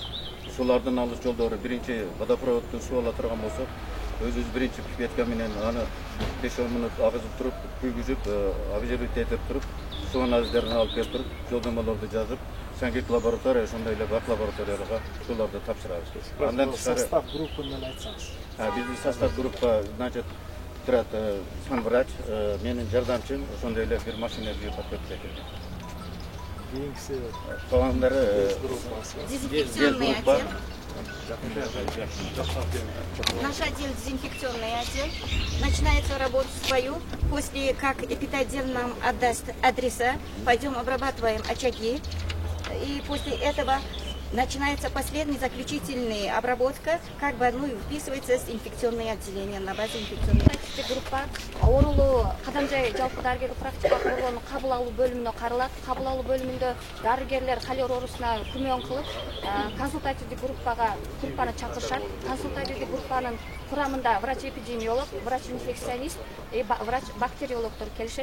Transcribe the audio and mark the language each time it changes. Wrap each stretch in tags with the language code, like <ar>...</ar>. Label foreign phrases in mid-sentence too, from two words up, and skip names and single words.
<ky>Суулардын алыш жолдору биринчи водопроводдуу суу ала турган болсок, өзүбүз биринчи пипетка менен аны 5-10 мүнөт агызып туруп, күйгүзүп, обезжирить этип туруп, суу анализдерин алып келип туруп, жолдомолорду жазып, сангек лаборатория, ошондой эле бак лабораторияларга сууларды тапшырабыз. Андан тышкары</ky> <ru>состав группаны</ru> <ky>айтсаңыз. Биздин</ky> <ru>состав группа,</ru> <ky>значит, турат санврач, менин жардамчым, ошондой эле бир машина подготовка этет. Кийинкиси Калгандары</ky> <ru>Дезинфекционный отдел. Наш отдел дезинфекционный отдел. Начинается работа свою. После как эпидотдел нам отдаст адреса, пойдем обрабатываем очаги. И после этого начинается последняя заключительная обработка, как бы вписывается с инфекционное отделение на базе инфекционной.</ru> <ky>Группа оорулуу Кадамжай жалпы дарыгерлик практикалык коргоонун кабыл алуу бөлүмүнө каралат. Кабыл алуу бөлүмүндө дарыгерлер холера оорусуна көмөк кылып, консультативдик группаны чакырышат. Консультативдик группанын курамында врач-эпидемиолог, врач-инфекционист, врач бактериологдор келишет.</ky>